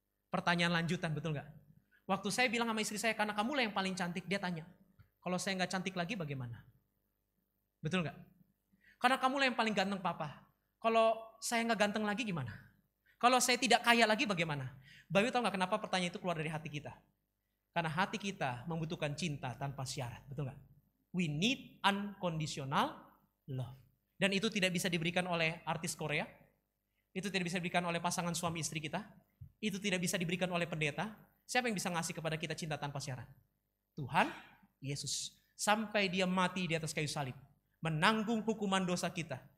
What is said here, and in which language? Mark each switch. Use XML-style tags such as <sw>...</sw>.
<id>Pertanyaan lanjutan, betul gak? Waktu saya bilang sama istri saya, karena kamulah yang paling cantik, dia tanya, kalau saya gak cantik lagi bagaimana? Betul gak? Karena kamulah yang paling ganteng Papa. Kalau saya nggak ganteng lagi gimana? Kalau saya tidak kaya lagi bagaimana? Bapak tahu nggak kenapa pertanyaan itu keluar dari hati kita? Karena hati kita membutuhkan cinta tanpa syarat, betul nggak?</id> <en>We need unconditional love.</en> <id>Dan itu tidak bisa diberikan oleh artis Korea. Itu tidak bisa diberikan oleh pasangan suami istri kita. Itu tidak bisa diberikan oleh pendeta. Siapa yang bisa ngasih kepada kita cinta tanpa syarat? Tuhan Yesus. Sampai dia mati di atas kayu salib. Menanggung hukuman dosa kita.</id>